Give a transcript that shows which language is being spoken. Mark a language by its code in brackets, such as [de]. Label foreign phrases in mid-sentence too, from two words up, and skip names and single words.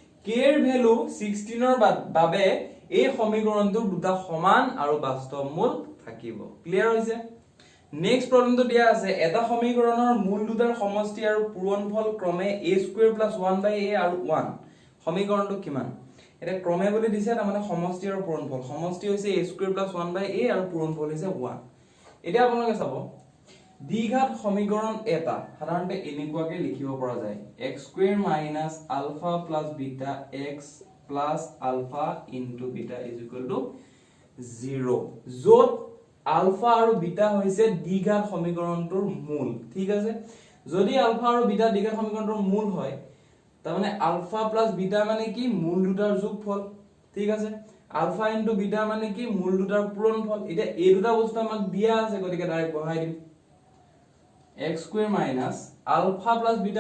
[as] k এৰ ভ্যালু 16 ৰ বাবে এই সমীকৰণটোৰ দুটা সমান আৰু বাস্তৱ মূল থাকিব ক্লিয়াৰ হৈছে [en] next problemটো [as] দিয়া আছে এটা সমীকৰণৰ মূল দুটাৰ সমষ্টি আৰু পূৰণফল ক্ৰমে a² + 1/a আৰু 1 সমীকৰণটো কিমান এটা ক্ৰমে বুলি দিছে তাৰ মানে সমষ্টি আৰু পূৰণফল সমষ্টি হৈছে a² + 1/a আৰু পূৰণফল হৈছে 1 এতিয়া আপোনালোকে চাব দ্বিঘাত সমীকৰণ এটা সাধাৰণতে এনেকুৱাকে লিখিব পৰা যায় x² - α + β x + α * β = 0 যত আলফা আৰু বিটা হৈছে দ্বিঘাত সমীকৰণটোৰ মূল ঠিক আছে যদি আলফা আৰু বিটা দ্বিঘাত সমীকৰণটোৰ মূল হয় তাৰ মানে আলফা + বিটা মানে কি মূল দুটাৰ যোগফল ঠিক আছে আলফা * বিটা মানে কি মূল দুটাৰ পূৰণফল এতিয়া এই দুটা বস্তু আমাক দিয়া আছে গতিকে ডাইৰেক্ট বহাই দিম x² - আলফা + বিটা